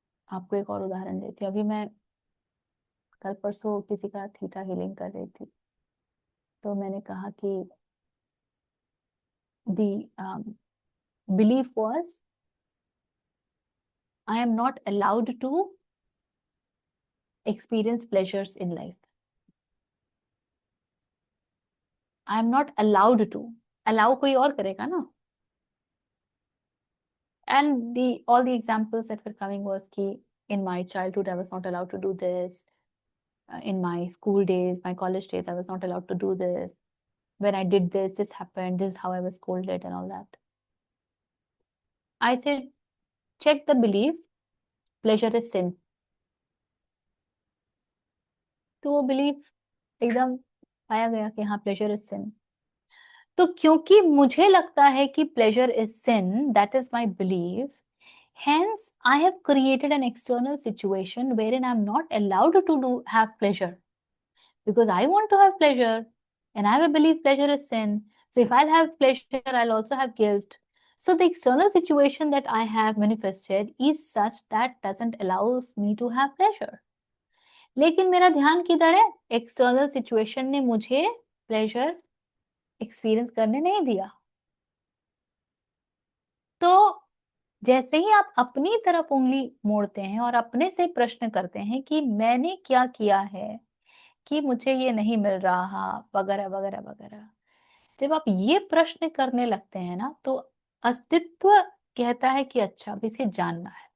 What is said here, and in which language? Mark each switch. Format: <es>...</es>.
<hi>आपको एक और उदाहरण देती हूँ। अभी मैं कल परसों किसी का थीटा हीलिंग कर रही थी, तो मैंने कहा कि</hi> <en>the belief was I am not allowed to experience pleasures in life. I am not allowed to.</en> <hi>Allow कोई और करेगा ना।</hi> <en>And all the examples that were coming was</en> <hi>कि</hi> <en>in my childhood I was not allowed to do this. In my school days, my college days, I was not allowed to do this. When I did this, this happened. This is how I was scolded and all that. I said, check the belief. Pleasure is sin.</en> <hi>तो वो belief एकदम पाया गया कि हाँ,</hi> <en>Pleasure is sin.</en> <hi>तो क्योंकि मुझे लगता है कि</hi> <en>pleasure is sin, that is my belief, hence I have created an external situation wherein I'm not allowed to have pleasure, because I want to have pleasure and I have a belief pleasure is sin. So if I'll have pleasure, I'll also have guilt. So the external situation that I have manifested is such that doesn't allow me to have pleasure.</en> <hi>लेकिन मेरा ध्यान किधर है? External situation ने मुझे pleasure experience करने नहीं दिया। तो जैसे ही आप अपनी तरफ उंगली मोड़ते हैं और अपने से प्रश्न करते हैं कि मैंने क्या किया है कि मुझे ये नहीं मिल रहा, वगैरह वगैरह वगैरह, जब आप ये प्रश्न करने लगते हैं ना, तो अस्तित्व कहता है कि अच्छा अब इसे जानना है।</hi>